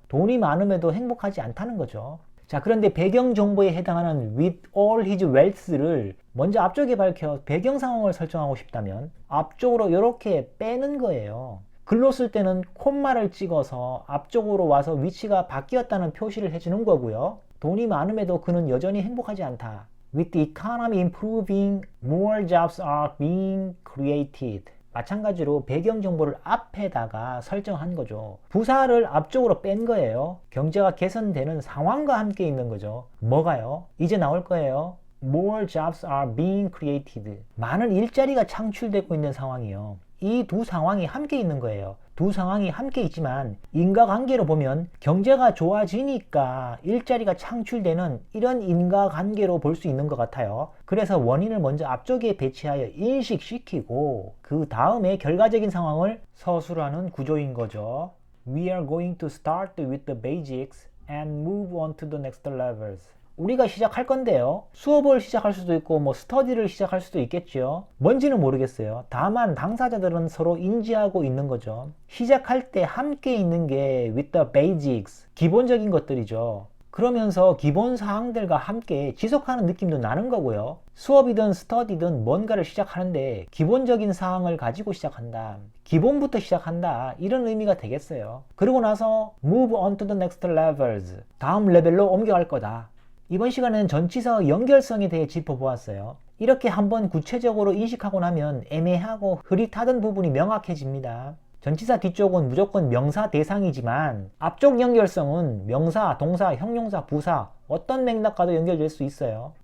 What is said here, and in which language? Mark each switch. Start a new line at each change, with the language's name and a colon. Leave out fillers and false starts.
Korean: 돈이 많음에도 행복하지 않다는 거죠. 자, 그런데 배경 정보에 해당하는
English: with all his wealth
Korean: 를 먼저 앞쪽에 밝혀 배경 상황을 설정하고 싶다면 앞쪽으로 이렇게 빼는 거예요. 글로 쓸 때는 콤마를 찍어서 앞쪽으로 와서 위치가 바뀌었다는 표시를 해주는 거고요. 돈이 많음에도 그는 여전히 행복하지 않다.
English: With the economy improving, more jobs are being created.
Korean: 마찬가지로 배경 정보를 앞에다가 설정한 거죠. 부사를 앞쪽으로 뺀 거예요. 경제가 개선되는 상황과 함께 있는 거죠. 뭐가요? 이제 나올 거예요.
English: More jobs are being created.
Korean: 많은 일자리가 창출되고 있는 상황이요. 이 두 상황이 함께 있는 거예요. 두 상황이 함께 있지만 인과관계로 보면 경제가 좋아지니까 일자리가 창출되는 이런 인과관계로 볼 수 있는 것 같아요. 그래서 원인을 먼저 앞쪽에 배치하여 인식시키고 그 다음에 결과적인 상황을 서술하는 구조인 거죠.
English: We are going to start with the basics and move on to the next levels.
Korean: 우리가 시작할 건데요. 수업을 시작할 수도 있고 스터디를 시작할 수도 있겠죠. 뭔지는 모르겠어요. 다만 당사자들은 서로 인지하고 있는 거죠. 시작할 때 함께 있는 게
English: with the basics,
Korean: 기본적인 것들이죠. 그러면서 기본 사항들과 함께 지속하는 느낌도 나는 거고요. 수업이든 스터디든 뭔가를 시작하는데 기본적인 사항을 가지고 시작한다. 기본부터 시작한다. 이런 의미가 되겠어요. 그리고 나서
English: move on to the next levels.
Korean: 다음 레벨로 옮겨갈 거다. 이번 시간에는 전치사 연결성에 대해 짚어보았어요. 이렇게 한번 구체적으로 인식하고 나면 애매하고 흐릿하던 부분이 명확해집니다. 전치사 뒤쪽은 무조건 명사 대상이지만 앞쪽 연결성은 명사, 동사, 형용사, 부사 어떤 맥락과도 연결될 수 있어요.